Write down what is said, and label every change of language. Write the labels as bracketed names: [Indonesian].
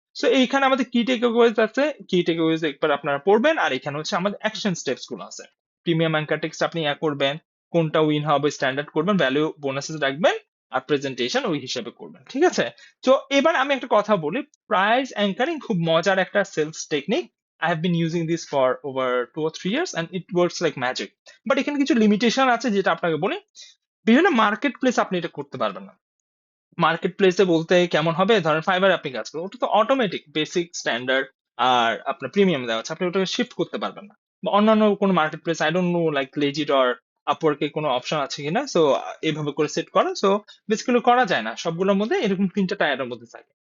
[Bangla] So এইখানে আমাদের কি টেকঅ্যাওয়েজ আছে, কি টেকঅ্যাওয়েজ একবার আপনারা পড়বেন, আর এখানে হচ্ছে আমাদের অ্যাকশন স্টেপস গুলো আছে। প্রিমিয়াম অ্যাঙ্কার টেক্সট আপনি করবেন, কোনটা উইন হবে স্ট্যান্ডার্ড করবেন, ভ্যালু বোনাসেস রাখবেন, আর প্রেজেন্টেশন ওই হিসেবে করবেন, ঠিক আছে? তো এবার আমি একটা কথা বলি, প্রাইস অ্যাঙ্কারিং খুব মজার একটা sales technique. [English] I have been using this for over 2 or 3 years and it works like magic. [Bangla] But এখানে কিছু লিমিটেশন আছে যেটা আপনাকে বলি। বিভিন্ন মার্কেট প্লেস আপনি এটা করতে পারবেন না। মার্কেট প্লেসে বলতে কেমন হবে, ধরেন ফাইবার আপনি কাজ করেন, ওটা তো অটোমেটিক বেসিক স্ট্যান্ডার্ড আর আপনার প্রিমিয়াম দেওয়া আছে, আপনি ওটাকে শিফট করতে পারবেন না। বা অন্যান্য কোনো market place, [English] I don't know [Bangla] like legit or আপওয়ার্কে কোনো অপশন আছে কিনা, সো এইভাবে করে সেট করা, সো বেসিক্যালি করা যায় না, সবগুলোর মধ্যে এরকম 3টা টায়ারের মধ্যে থাকে।